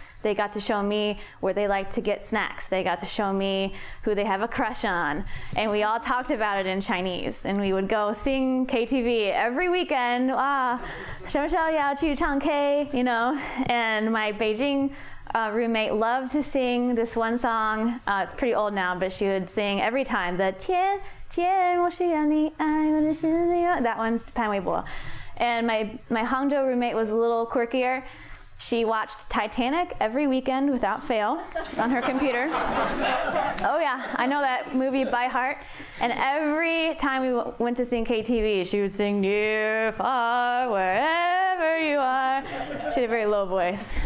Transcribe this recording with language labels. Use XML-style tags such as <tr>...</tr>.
<en>They got to show me where they like to get snacks. They got to show me who they have a crush on. And we all talked about it in Chinese. And we would go sing KTV every weekend.</en> <zh>什么时候要去唱K,</zh> <en>And my Beijing roommate loved to sing this one song. It's pretty old now, but she would sing every time. The</en> <zh>天天我需要你爱我的是你</zh> <en>that one, 潘玮柏. And my Hangzhou roommate was a little quirkier. She watched Titanic every weekend without fail on her computer. Oh yeah, I know that movie by heart. And every time we went to sing KTV, she would sing near, far, wherever you are. She had a very low voice.</en>